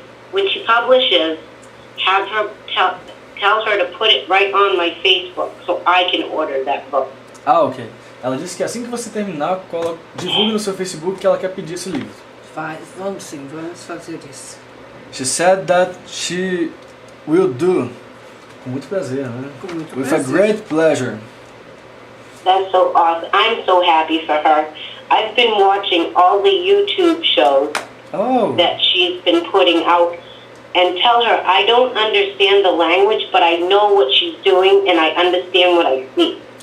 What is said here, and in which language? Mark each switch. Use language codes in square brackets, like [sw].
[en] When she publishes, have her tell her to put it right on my Facebook so I can order that book. Ok. [pt] Ela disse que assim que você terminar, divulgue no seu Facebook que ela quer pedir esse livro. Vamos fazer isso. [en] She said that she will do. [pt] Com muito prazer, né? Com muito [en] With [pt] prazer. [en] a great pleasure. That's so awesome. I'm so happy for her. I've been watching all the YouTube shows that she's been putting out, and tell her I don't understand the language, but I know what she's doing and I understand what I see.